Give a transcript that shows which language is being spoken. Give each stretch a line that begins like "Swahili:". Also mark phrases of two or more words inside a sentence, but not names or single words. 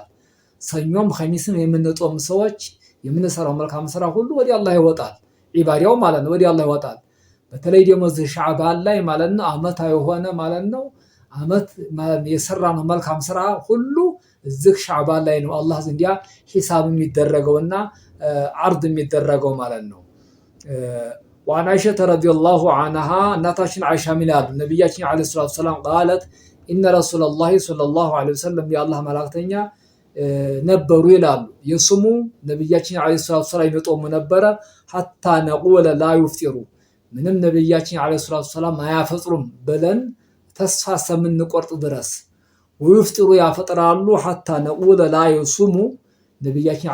Amharic: ሰኞም ኸሚስም የምንጦም ሰዎች የምንሰራው መልካም ስራ ሁሉ ወደ አላህ ይወጣል። ዒባዳው ማለት ነው ወደ አላህ ይወጣል። በተለይ ደግሞ እዚህ ሻዕባን ላይ ማለት ነው አመታዊ የሆነ ማለት ነው አመት ማለት የሰራነው መልካም ስራ ሁሉ እዚህ ሻዕባን ላይ ነው አላህ ዘንድ ሂሳብ የሚደረገውና አርድ የሚደረገው ማለት ነው።
Arabic: وعن عائشة رضي الله عنها
Amharic: እናታችን አይሻ ምን ያሉ ነብያችን
Arabic: عليه الصلاة والسلام قالت إن رسول الله صلى الله عليه وسلم
Amharic: የአላህ መላእክተኛ ነበሩ ይላሉ። የስሙ ነብያችን
Arabic: عليه الصلاة
Amharic: ወሰላም ይጦሙ ነበረ
Arabic: حتى نقول لا يفطر
Amharic: ምንም ነብያችን
Arabic: عليه الصلاة والسلام
Amharic: አያፈጥሩም ብለን ተስፋ እስከምንቆርጥ ድረስ ወይፍጥሩ ያፈጥራሉ
Arabic: حتى نقول لا يصوم
Amharic: ነብያችን